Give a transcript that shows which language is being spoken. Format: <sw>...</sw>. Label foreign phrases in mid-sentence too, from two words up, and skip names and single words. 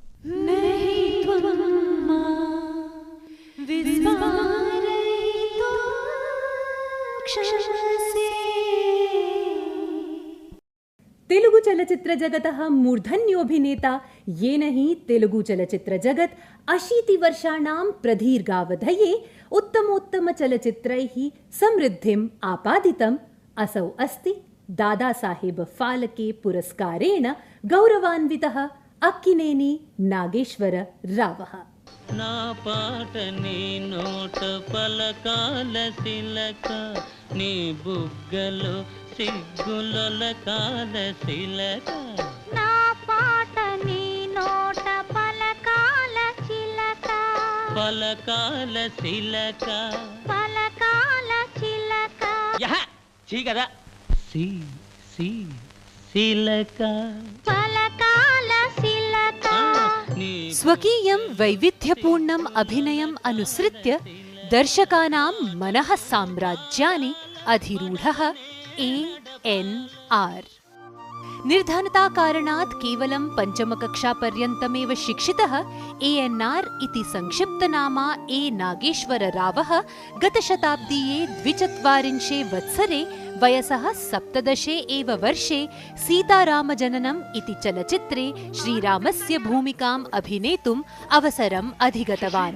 <sa>तेलुगु चलचित्र जगतः मूर्धन्योऽभिनेता येन हि तेलुगु चलचित्र जगत् 80 वर्षाणां प्रदीर्घावधये उत्तमोत्तमचलचित्रैः समृद्धिम् आपादितम् असौ अस्ति दादा साहेब फाल्के पुरस्कारेण गौरवान्वितः अक्किनेनी नागेश्वर रावः।</sa> <te>నా పాటనీ నోట పలకాల చిలక నీ బుగ్గలో సిగ్గుల కాల శిలక నా పాట నీ నోట పలకాల చిలక పలకాల శిలక పలకాల చిలక యహ చీ కదా సి సి శిలక పలకాల చిలక</te> <sa>स्वकीयं वैविध्यपूर्णम् अभिनयम् अनुसृत्य दर्शकानां मनः साम्राज्यानि अधिरूढः ANR। निर्धनताकारणात् केवलं पञ्चमकक्षापर्यन्तमेव शिक्षितः ANR इति संक्षिप्तनामा A नागेश्वररावः गतशताब्दीये 24 वत्सरे वयसः 17 एव वर्षे सीतारामजननम् इति चलचित्रे श्रीरामस्य भूमिकाम् अभिनेतुम् अवसरम् अधिगतवान्।</sa>